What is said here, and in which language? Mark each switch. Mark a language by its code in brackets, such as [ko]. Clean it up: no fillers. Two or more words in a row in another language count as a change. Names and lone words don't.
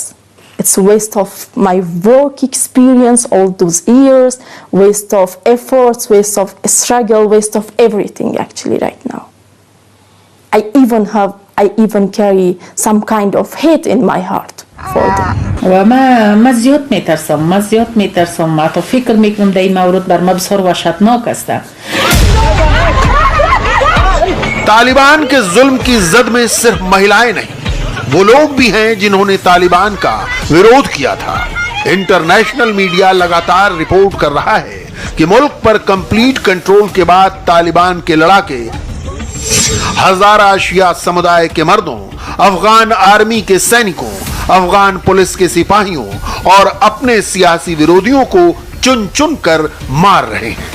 [en] It's a waste of my work experience, all those years, waste of efforts, waste of struggle, waste of everything actually right now. I even carry some kind of hate in my heart for them. [fa] ما زیاد میترسم ما تو فکر میکنم در این مورد بر ما بسیار وحشتناک است. [hi] तालिबान के जुल्म की जद में सिर्फ महिलाएं नहीं, वो लोग भी हैं जिन्होंने तालिबान का विरोध किया था। [en] international media [hi] लगातार रिपोर्ट कर रहा है कि मुल्क पर [en] complete control [hi] के बाद तालिबान के लड़ाके हजारा शिया समुदाय के मर्दों, अफगान आर्मी के सैनिकों, अफगान पुलिस के सिपाहियों और अपने सियासी विरोधियों को चुन चुन कर मार रहे हैं।